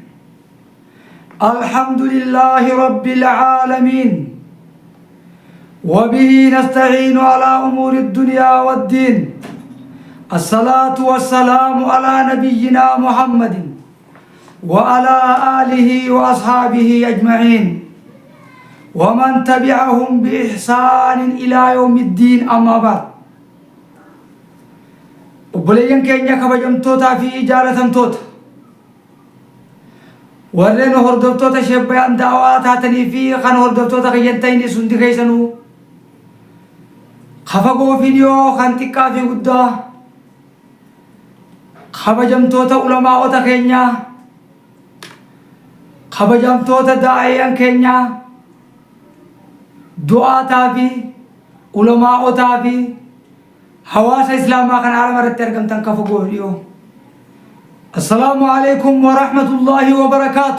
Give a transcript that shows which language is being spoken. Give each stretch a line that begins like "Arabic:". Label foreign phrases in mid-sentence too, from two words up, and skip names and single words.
Arabic: الحمد لله رب العالمين، وبه نستعين على أمور الدنيا والدين. الصلاة والسلام على نبينا محمد وعلى آله وأصحابه أجمعين ومن تبعهم بإحسان إلى يوم الدين. أما بعد،
Oromo: obboleeyyan keenya kabajamtootaa fi jaalatamtoota warreen hordoftoota sheebbayaan daawaa taatanii fi kan hordoftoota kiyyan ta'in hundi keessanuu kafagoo fi dhiyoo kan xiqqaa fi guddaa kabajamtoota ulamaa'ota keenyaa, kabajamtoota daa'iyyan keenyaa, du'aataa fi ulamaa'otaa fi hawaasa islaamaa kan haala irratti argamtan kafagoo dhiyoo,
Arabic: السلام عليكم ورحمة الله وبركاته.